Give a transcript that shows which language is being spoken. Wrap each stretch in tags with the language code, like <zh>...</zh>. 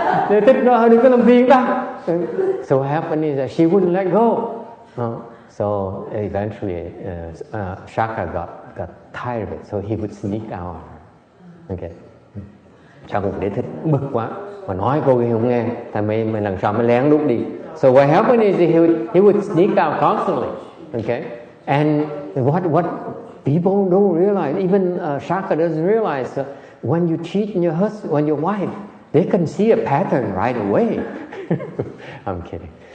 <vi>Đế Thích nó đừng có làm phiền ta.</vi> <en>So what happened is that she wouldn't let go. So eventually Shaka got tired of it, so he would sneak out. Okay.</en> <vi>Sau cùng Đế Thích bực quá mà nói cô kia không nghe, tại mày lần sau mới lén lút đi.</vi> <en>So what happened is he would sneak out constantly. Okay. And what people don't realize, even Shaka doesn't realize, when you cheat on your husband, on your wife, they can see a pattern right away. I'm kidding.</en>